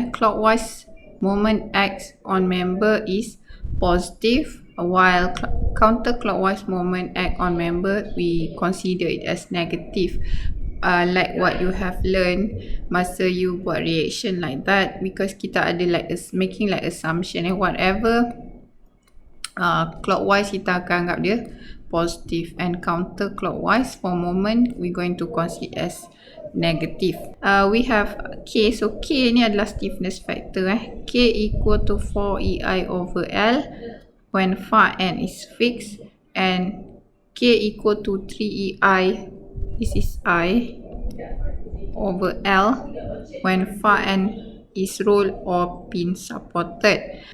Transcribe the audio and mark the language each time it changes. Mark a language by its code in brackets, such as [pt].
[en] Clockwise moment X on member is positive, while counterclockwise moment act on member we consider it as negative, like what you have learned [ms] masa you buat reaction [en] like that, because [ms] kita ada [en] like making like assumption whatever clockwise [ms] kita akan anggap dia [en] positive, and counterclockwise for moment we going to consider as negative. We have K. [ms] So K ni adalah stiffness factor. [en] K equal to 4EI over L when far n is fixed, and K equal to 3EI, this is I, over L when far n is rolled or pin supported.